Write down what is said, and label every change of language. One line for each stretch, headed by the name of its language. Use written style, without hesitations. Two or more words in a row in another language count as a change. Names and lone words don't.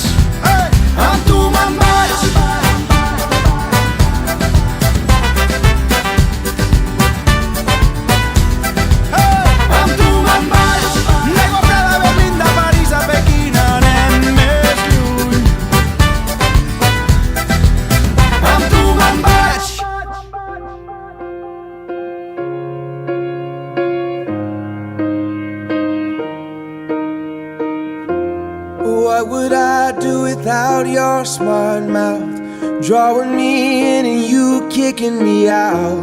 Catalan: Amb tu me'n vaig. Amb tu me'n vaig. D'aigua freda a Berlín, de París a Pequín, anem més lluny. Amb tu me'n vaig.
English: What would I do without your smart mouth? Drawing me in and you kicking me out.